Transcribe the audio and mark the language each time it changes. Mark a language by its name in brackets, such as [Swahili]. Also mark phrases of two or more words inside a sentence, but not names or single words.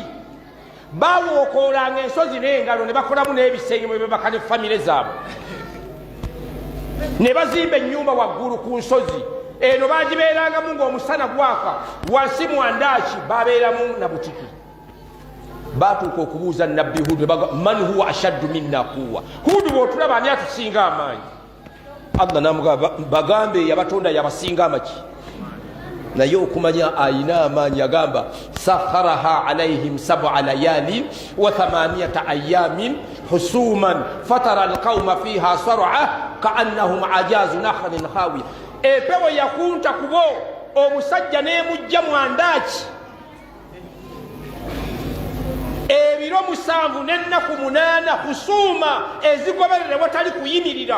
[Ganda] Bawookoolanga ensozi n'engalo ne bakolamu n'ebisenge mwe bebaka ne famire zaabwe. Ne bazimba ennyumba waggulu ku nsozi. Eno bagibeerangamu ng'omusana gwaka. Wansi mwandaaki babeeramu na butiki. Batuuka okubuuza Nabbi Huud [Arabic] من هو أشد منا قوة. [Ganda] Huud bw'otulaba ani atusinga amaanyi? Allah n'amugamba bagambe yabatonda yabasinga amaki. Naye okumanya ayina amaanyi agamba [Arabic] سخرها عليهم 7 ليال و8 أيام حسوما فترى القوم فيها صرعى كأنهم أعجاز نخل خاوية. [Ganda] Epewo yakunta kubo omusajja n'emujja mwandaaki ebiro 7 n'ennaku 8 husuma ezigoberere watali kuyimirira.